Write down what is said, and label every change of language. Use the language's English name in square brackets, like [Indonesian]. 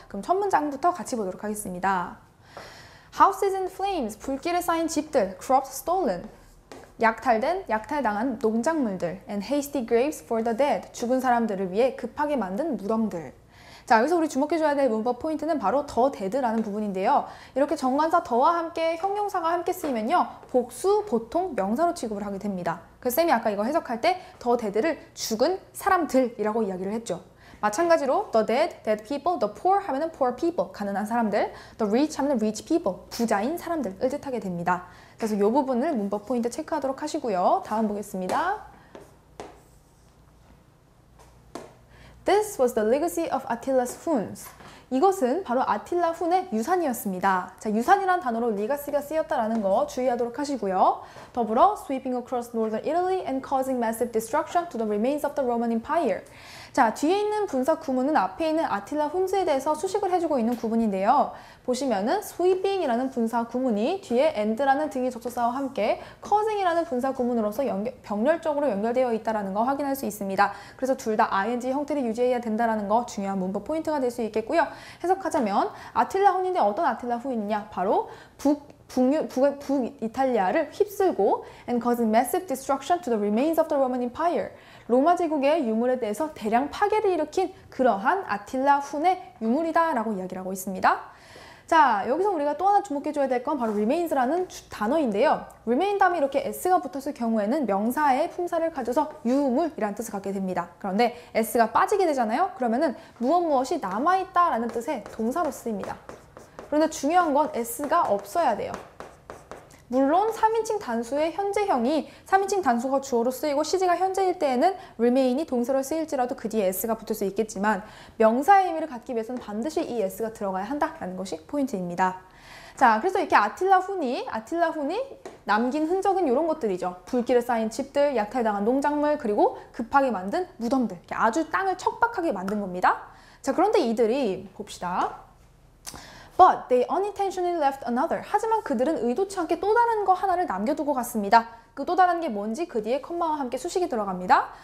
[Korean] 그럼 첫 문장부터 같이 보도록 하겠습니다. [English] Houses in flames, [Korean] 불길에 쌓인 집들, [English] crops stolen, [Korean] 약탈당한 농작물들, [English] and hasty graves for the dead, [Korean] 죽은 사람들을 위해 급하게 만든 무덤들. 자, 여기서 우리 주목해줘야 될 문법 포인트는 바로 the dead라는 부분인데요. 이렇게 정관사 더와 함께 형용사가 함께 쓰이면요, 복수, 보통, 명사로 취급을 하게 됩니다. 그래서 쌤이 아까 이거 해석할 때 the dead를 죽은 사람들이라고 이야기를 했죠. 마찬가지로 the dead, dead people, the poor 하면은 poor people, 가난한 사람들, the rich 하면은 rich people, 부자인 사람들을 뜻하게 됩니다. 그래서 이 부분을 문법 포인트 체크하도록 하시고요. 다음 보겠습니다. [English] This was the legacy of Attila's Huns. [Korean] 이것은 바로 아틸라 훈의 유산이었습니다. 자, 유산이란 단어로 legacy가 쓰였다라는 거 주의하도록 하시고요. 더불어 [English] sweeping across northern Italy and causing massive destruction to the remains of the Roman Empire. [Korean] 자, 뒤에 있는 분사 구문은 앞에 있는 아틸라 훈즈에 대해서 수식을 해주고 있는 구문인데요. 보시면은 sweeping이라는 분사 구문이 뒤에 and라는 등위 접속사와 함께 causing이라는 분사 구문으로서 병렬적으로 연결되어 있다는 거 확인할 수 있습니다. 그래서 둘 다 ing 형태를 유지해야 된다는 거 중요한 문법 포인트가 될 수 있겠고요. 해석하자면 아틸라 훈인데 어떤 아틸라 훈이냐? 바로 북이탈리아를 휩쓸고 [English] and causing massive destruction to the remains of the Roman Empire. [Korean] 로마 제국의 유물에 대해서 대량 파괴를 일으킨 그러한 아틸라 훈의 유물이다라고 이야기를 하고 있습니다. 자, 여기서 우리가 또 하나 주목해줘야 될 건 바로 remains라는 단어인데요. remain 다음에 이렇게 s가 붙었을 경우에는 명사의 품사를 가져서 유물이라는 뜻을 갖게 됩니다. 그런데 s가 빠지게 되잖아요. 그러면은 무엇이 남아있다라는 뜻의 동사로 쓰입니다. 그런데 중요한 건 s가 없어야 돼요. 물론 3인칭 단수의 현재형이 3인칭 단수가 주어로 쓰이고 시제가 현재일 때에는 remain이 동사로 쓰일지라도 그 뒤에 s가 붙을 수 있겠지만 명사의 의미를 갖기 위해서는 반드시 이 s가 들어가야 한다는 것이 포인트입니다. 자, 그래서 이렇게 아틸라 훈이 남긴 흔적은 이런 것들이죠. 불길에 쌓인 집들, 약탈당한 농작물, 그리고 급하게 만든 무덤들. 이렇게 아주 땅을 척박하게 만든 겁니다. 자, 그런데 이들이 봅시다. [English] But they unintentionally left another. [Korean] 하지만 그들은 의도치 않게 또 다른 거 하나를 남겨두고 갔습니다. 그 또 다른 게 뭔지 그 뒤에 컴마와 함께 수식이 들어갑니다.